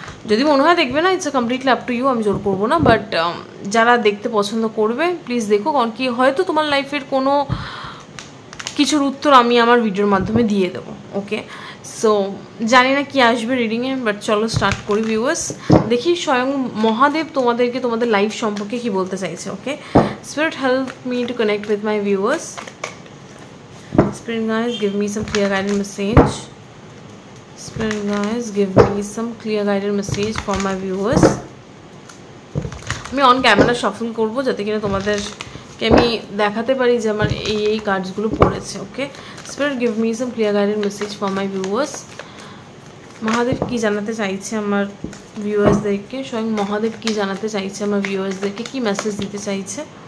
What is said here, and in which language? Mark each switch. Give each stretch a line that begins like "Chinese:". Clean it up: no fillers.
Bangla: যদি মনে হয় দেখবে না,
English: it's completely up to you,
Bangla: আমি জোর করবো না। বাট যারা দেখতে পছন্দ করবে প্লিজ দেখো, কারণ কি হয়তো তোমার লাইফের কোনো কিছুর উত্তর আমি আমার ভিডিওর মাধ্যমে দিয়ে দেবো। ওকে, সো জানি না কি আসবে রিডিংয়ে, বাট চলো স্টার্ট করি ভিউয়ার্স। দেখি স্বয়ং মহাদেব তোমাদেরকে তোমাদের লাইফ সম্পর্কে কি বলতে চাইছে।
English: Okay, spirit help me to connect with my viewers. Spirit guys, give me some clear guided message. Spirit guys, give me some clear guided message for my viewers.
Bangla: আমি অন ক্যামেরা শাফল করবো, যাতে কিনা তোমাদেরকে আমি দেখাতে পারি যে আমার এই কার্ডসগুলো পড়েছে।
English: Okay, spirit give me some clear guided message for my viewers.
Bangla: Mahadev কি জানাতে চাইছে আমার ভিউয়ার্সদেরকে, স্বয়ং মহাদেব কি জানাতে চাইছে আমার ভিউয়ার্সদেরকে, কি মেসেজ দিতে চাইছে।